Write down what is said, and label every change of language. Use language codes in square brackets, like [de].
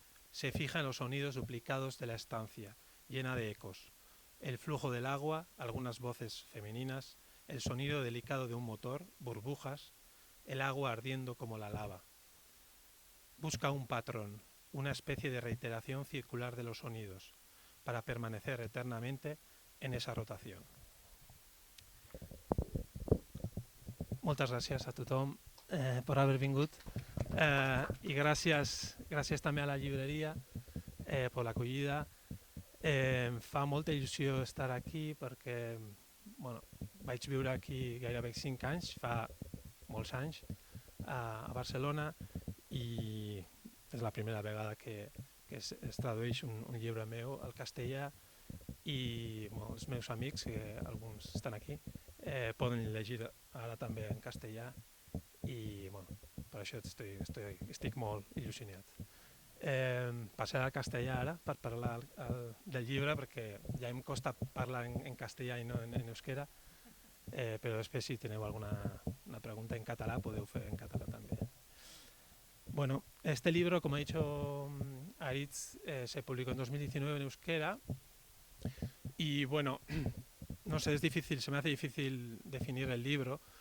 [es] Se fija en los sonidos duplicados de la estancia, llena de ecos, el flujo del agua, algunas voces femeninas, el sonido delicado de un motor, burbujas, el agua ardiendo como la lava. Busca un patrón, una especie de reiteración circular de los sonidos, para permanecer eternamente en esa rotación. [ca] Moltes gràcies a tothom per haver vingut i gràcies també a la llibreria per l'acollida. Em fa molta il·lusió estar aquí perquè vaig viure aquí gairebé 5 anys, fa molts anys, a Barcelona, i és la primera vegada que es tradueix un llibre meu al castellà i els meus amics, que alguns estan aquí, poden llegir ara també en castellà i per això estic molt il·lusionat. Passaré al castellà ara per parlar del llibre perquè ja em costa parlar en castellà i no en euskera, però després si teniu alguna pregunta en català podeu fer en català també. [es] Bueno, este libro, como ha dicho Aritz, se publicó en 2019 en euskera y bueno, no sé, se me hace difícil definir el libro.